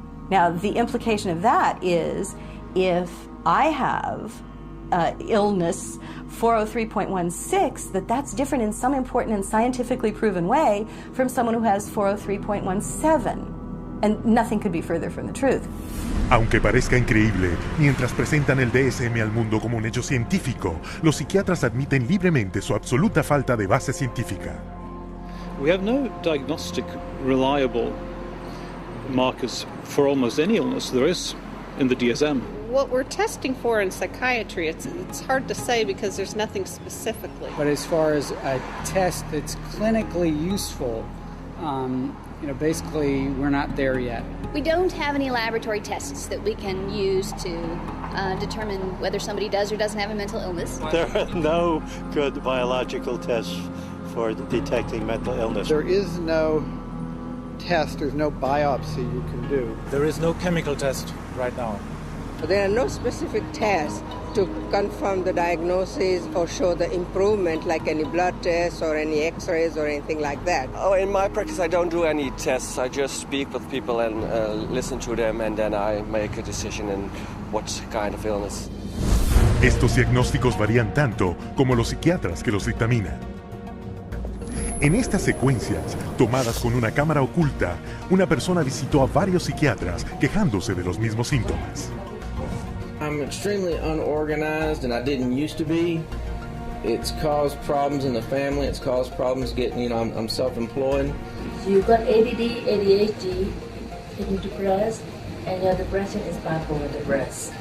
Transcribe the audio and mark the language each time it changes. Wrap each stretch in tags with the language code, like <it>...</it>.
<en>Now, the implication of that is if I have illness 403.16, that's different in some important and scientifically proven way from someone who has 403.17. And nothing could be further from the truth.</en> <es>Aunque parezca increíble, mientras presentan el DSM al mundo como un hecho científico, los psiquiatras admiten libremente su absoluta falta de base científica.</es> <en>We have no diagnostic reliable markers for almost any illness there is in the DSM. What we're testing for in psychiatry, it's hard to say because there's nothing specifically. But as far as a test that's clinically useful, basically we're not there yet. We don't have any laboratory tests that we can use to determine whether somebody does or doesn't have a mental illness. There are no good biological tests for detecting mental illness. There is no test, there's no biopsy you can do. There is no chemical test right now. There are no specific tests to confirm the diagnosis or show the improvement, like any blood tests or any x-rays or anything like that. Oh, in my practice I don't do any tests. I just speak with people and listen to them, and then I make a decision in what kind of illness.</en> <es>Estos diagnósticos varían tanto como los psiquiatras que los dictaminan. En estas secuencias, tomadas con una cámara oculta, una persona visitó a varios psiquiatras quejándose de los mismos síntomas.</es> <en>I'm extremely unorganized, and I didn't used to be. It's caused problems in the family. It's caused problems getting, I'm self-employed. So you've got ADD, ADHD, you're depressed, and your depression is bipolar depressed.</en>